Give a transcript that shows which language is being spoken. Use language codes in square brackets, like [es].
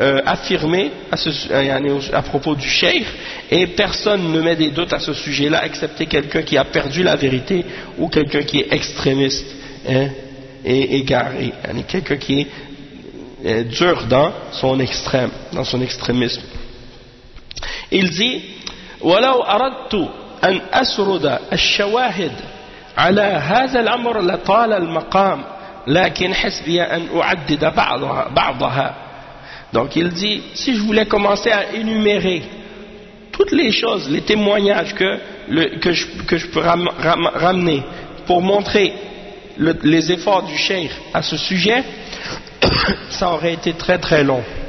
[fr] affirmer à propos du cheikh, et personne ne met des doutes à ce sujet-là, excepté quelqu'un qui a perdu la vérité ou quelqu'un qui est extrémiste, hein, et égaré, hein, quelqu'un qui est dur dans son extrême, dans son extrémisme. Il dit [ar] ولو اردت ان اسرد الشواهد على هذا الامر لطال المقام لكن حسبي ان اعدد بعضها. [fr] Donc il dit, si je voulais commencer à énumérer toutes les choses, les témoignages que je peux ramener pour montrer les efforts du cheikh à ce sujet, ça aurait été très très long.